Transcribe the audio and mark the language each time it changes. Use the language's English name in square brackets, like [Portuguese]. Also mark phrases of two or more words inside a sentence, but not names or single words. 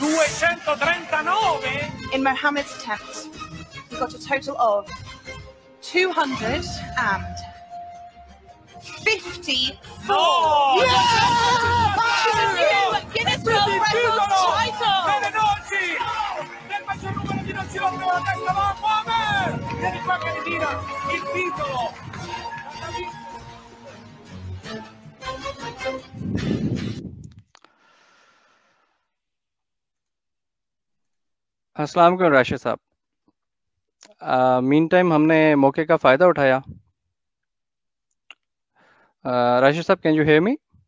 [English] 239! In Mohammed's attempt, he got a total of 254. No! She's a new Guinness World Records title. [Italian] Venenosi! Nel maggior numero di noci rompe la testa, va Mohamed! Vieni qua che ritira il titolo! [Arabic] السلام عليكم [Hindi] राशिद साहब। [English] mean time [Hindi] हमने मौके का फ़ायदा उठाया। राशिद साहब, [English] can you hear me?